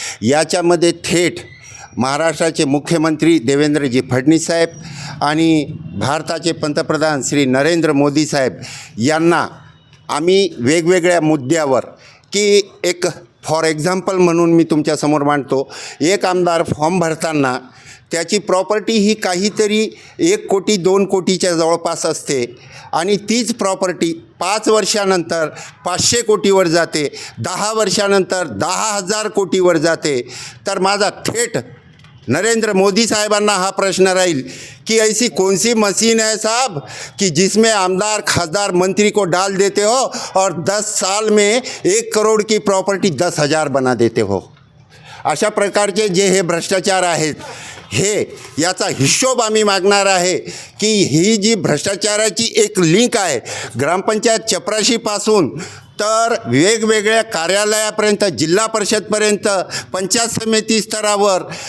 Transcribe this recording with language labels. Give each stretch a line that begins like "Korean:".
Marathi: याच्यामध्ये थेट महाराष्ट्राचे मुख्यमंत्री देवेंद्रजी फडणवीस साहेब आणि भारताचे पंतप्रधान श्री नरेंद्र मोदी साहेब यांना आम्ही वेगवेगळ्या मुद्द्यावर की एक फॉर एक्झाम्पल म्हणून मी तुमच्यासमोर मांडतो. एक आमदार फॉर्म भरताना त्याची प्रॉपर्टी ही काहीतरी 1 कोटी 2 कोटीच्या जवळपास असते आणि तीच प्रॉपर्टी 5 वर्षानंतर 500 कोटीवर जाते, 10 वर्षानंतर 10,000 कोटीवर जाते. तर माझा थेट नरेंद्र मोदी साहेबांना हा प्रश्न राहील कि
Hindi: ऐसी कौन सी मशीन है साहब कि जिसमें आमदार खासदार मंत्री को डाल देते हो और 10 साल में 1 करोड़ की प्रॉपर्टी 10,000 बना देते हो.
Marathi: अशा प्रकारचे जे हे भ्रष्टाचार आहेत, हे याचा हिशोब आम्ही मागणार आहे की ही जी भ्रष्टाचाराची एक लिंक आहे ग्रामपंचायत चपराशीपासून तर वेगवेगळ्या कार्यालयापर्यंत, जिल्हा परिषदपर्यंत, पंचायत समिती स्तरावर